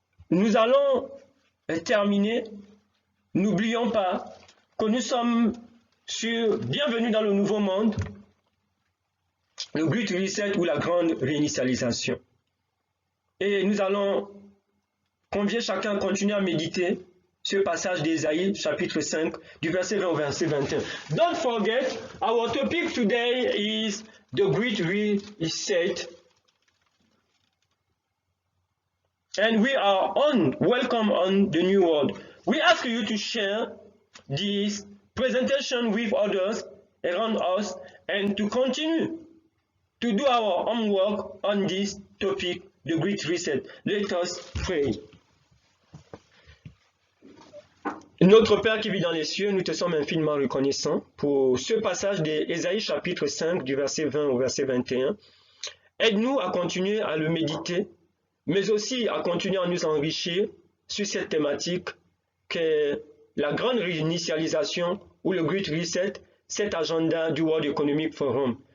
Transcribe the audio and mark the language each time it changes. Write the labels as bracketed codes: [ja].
[fr] Nous allons terminer. N'oublions pas que nous sommes sur Bienvenue dans le Nouveau Monde, le Great Reset ou la grande réinitialisation. Et nous allons convier chacun à continuer à méditer ce passage d'Ésaïe, chapitre 5, du verset 20 au verset 21. [en] Don't forget, our topic today is the Great Reset. And we are welcome on the new world. We ask you to share this presentation with others around us and to continue to do our homework on this topic, the Great Reset. Let us pray. [fr] Notre Père qui vit dans les cieux, nous te sommes infiniment reconnaissants pour ce passage d'Ésaïe chapitre 5 du verset 20 au verset 21. Aide-nous à continuer à le méditer, mais aussi à continuer à nous enrichir sur cette thématique qu'est la grande réinitialisation ou le Great Reset, cet agenda du World Economic Forum.